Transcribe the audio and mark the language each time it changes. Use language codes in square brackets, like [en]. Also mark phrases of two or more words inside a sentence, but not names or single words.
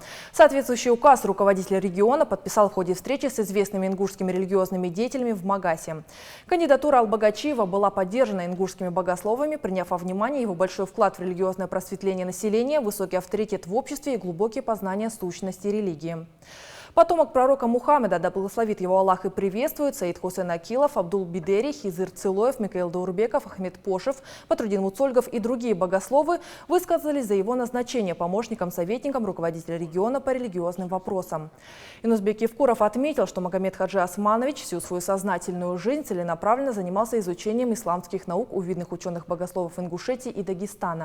[ru] Соответствующий указ руководитель региона подписал в ходе встречи с известными ингушскими религиозными деятелями в Магасе. Кандидатура Албагачиева была поддержана ингушскими богословами, приняв во внимание его большой вклад в религиозное просветление населения, высокий авторитет в обществе и глубокие познания сущности религии. Потомок пророка Мухаммеда, да благословит его Аллах и приветствует, Саид Хусейн Акилов, Абдул Бидери, Хизыр Цилоев, Микаил Даурбеков, Ахмед Пошев, Патрудин Муцольгов и другие богословы высказались за его назначение помощником-советником руководителя региона по религиозным вопросам. Минусбек Евкуров отметил, что Магомед Хаджи Османович всю свою сознательную жизнь целенаправленно занимался изучением исламских наук у видных ученых-богословов Ингушетии и Дагестана.